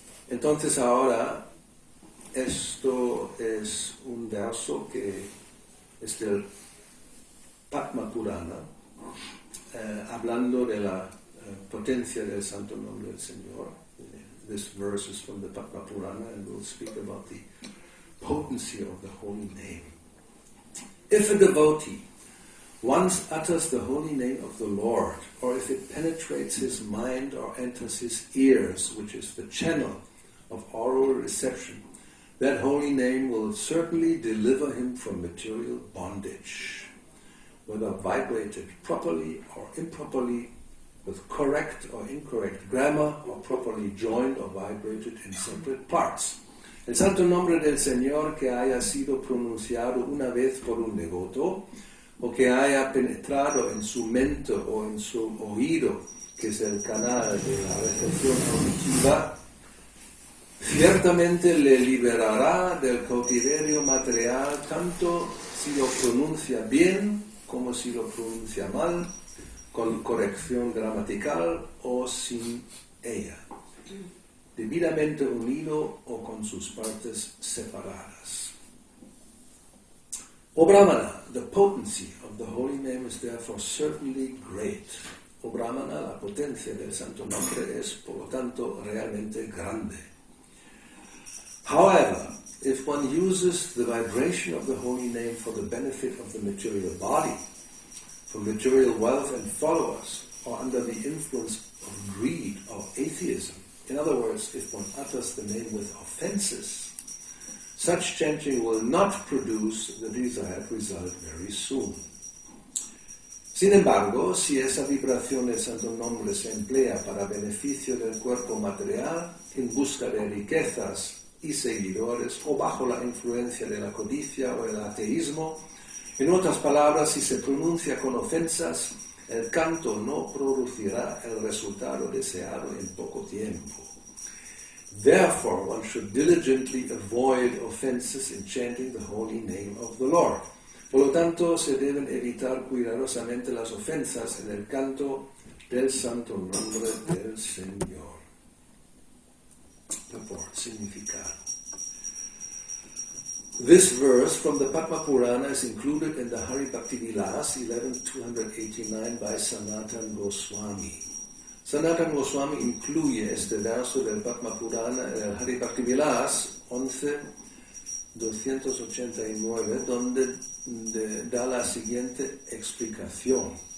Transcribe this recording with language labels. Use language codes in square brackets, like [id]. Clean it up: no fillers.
[es] Entonces ahora, esto es un verso que es del Padma Purana, hablando de la potencia del Santo Nombre del Señor. [en] This verse is from the Padma Purana, and we'll speak about the potency of the holy name. If a devotee once utters the holy name of the Lord, or if it penetrates his mind or enters his ears, which is the channel of oral reception, that holy name will certainly deliver him from material bondage, whether vibrated properly or improperly, with correct or incorrect grammar, or properly joined or vibrated in separate parts. [es] El santo nombre del Señor que haya sido pronunciado una vez por un devoto, o que haya penetrado en su mente o en su oído, que es el canal de la recepción auditiva, ciertamente le liberará del cautiverio material, tanto si lo pronuncia bien como si lo pronuncia mal, con corrección gramatical o sin ella, debidamente unido o con sus partes separadas. [en] O Brahmana, the potency of the holy name is therefore certainly great. [es] O Brahmana, la potencia del santo nombre es, por lo tanto, realmente grande. [en] However, if one uses the vibration of the holy name for the benefit of the material body, for material wealth and followers, or under the influence of greed or atheism, in other words, if one utters the name with offenses, such chanting will not produce the desired result very soon. [es] Sin embargo, si esa vibración del santo nombre se emplea para beneficio del cuerpo material, en busca de riquezas y seguidores, o bajo la influencia de la codicia o el ateísmo, en otras palabras, si se pronuncia con ofensas, el canto no producirá el resultado deseado en poco tiempo. [en] Therefore, one should diligently avoid offenses in chanting the holy name of the Lord. [es] Por lo tanto, se deben evitar cuidadosamente las ofensas en el canto del santo nombre del Señor. [en] Purport, significado. This verse from the Padma Purana is included in the Hari Bhakti Vilas 11.289 by Sanatana Goswami. [es] Sanatana Goswami incluye este verso del Padma Purana en el Hari Bhakti Vilas 11.289, donde da la siguiente explicación.